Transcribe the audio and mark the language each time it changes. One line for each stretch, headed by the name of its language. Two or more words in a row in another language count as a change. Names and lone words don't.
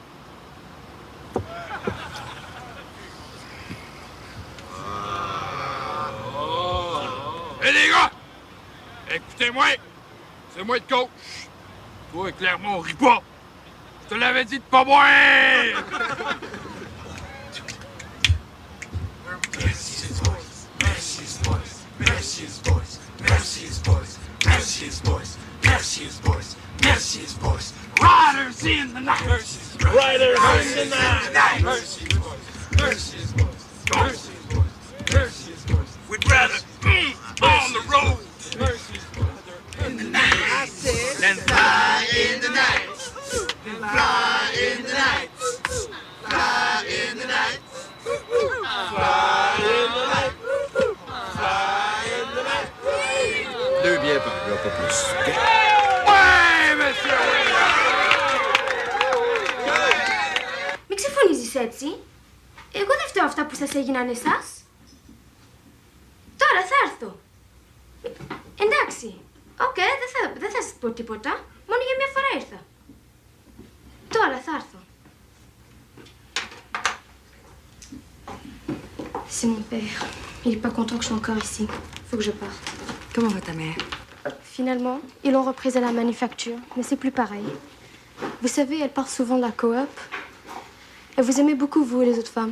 French: Hé, les gars! Écoutez-moi! C'est moi le coach. Toi, Clermont, ris pas. Je te l'avais dit de pas boire!
English: Mercy's boys, Mercy's boys, Mercy's boys, Mercy's boys, Mercy's boys, Mercy's boys, Mercy's boys. Riders in the night. Riders in the night. Mercy's boys, Mercy's boys, Mercy's boys, Mercy's boys. We'd rather on the road. Mercy's boys in the night. Then fly in the night. Then fly in the night. Fly in the night. Fly in the night. Fly in the night.
French: 2 bières par gars, pas plus. Ouais, monsieur!
Greek: Μην ξεφωνίζεις έτσι. Εγώ δεν φταίω αυτά που σας έγιναν εσάς. Τώρα θα έρθω. Εντάξει. Οκ, δεν θα σας πω τίποτα. Μόνο για μια φορά ήρθα. Τώρα θα έρθω.
French: C'est mon père. Il est pas content que je sois encore ici. Faut que je parte. Comment va ta mère? Finalement, ils l'ont reprise à la manufacture, mais c'est plus pareil. Vous savez, elle part souvent de la coop. Elle vous aimait beaucoup, vous et les autres femmes.